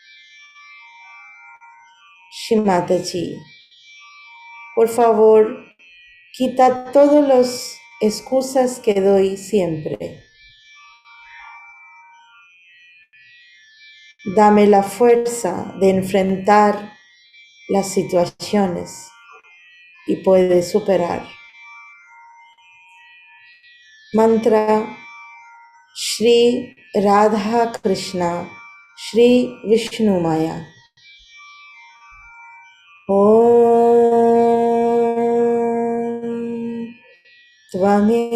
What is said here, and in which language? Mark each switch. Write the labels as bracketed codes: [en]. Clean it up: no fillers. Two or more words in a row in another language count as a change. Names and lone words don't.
[es] Shimatachi, por favor, quita todas las excusas que doy siempre. Dame la fuerza de enfrentar las situaciones y puede superar. Mantra Shri Radha Krishna Shri Vishnu Maya. [sa] ॐ त्वमेव.